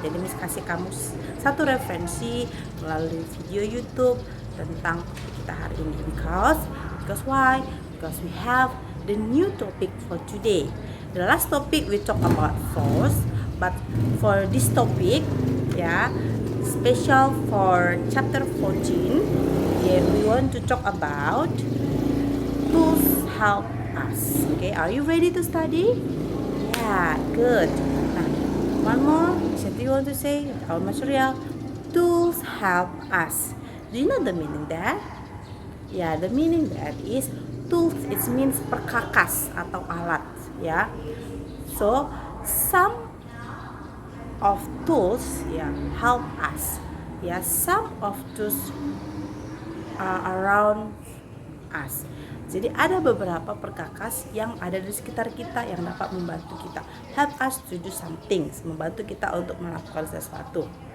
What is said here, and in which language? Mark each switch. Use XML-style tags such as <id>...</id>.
<id>Jadi Miss kasih kamu satu referensi melalui video YouTube tentang kita hari ini</id> <en>because why? Because we have the new topic for today. The last topic we talk about force, but for this topic ya, special for chapter 14, yeah, we want to talk about tools help us. Okay, are you ready to study? Yeah, good. Now, one more. What do you want to say? Our material. Tools help us. Do you know the meaning there? Yeah, the meaning that is tools. It means</en> <id>perkakas atau alat. Ya.</id> <en>So some of tools help us. Some of tools are around us.</en> <id>Jadi ada beberapa perkakas yang ada di sekitar kita yang dapat membantu kita,</id> <en>help us to do some things,</en> <id>membantu kita untuk melakukan sesuatu.</id>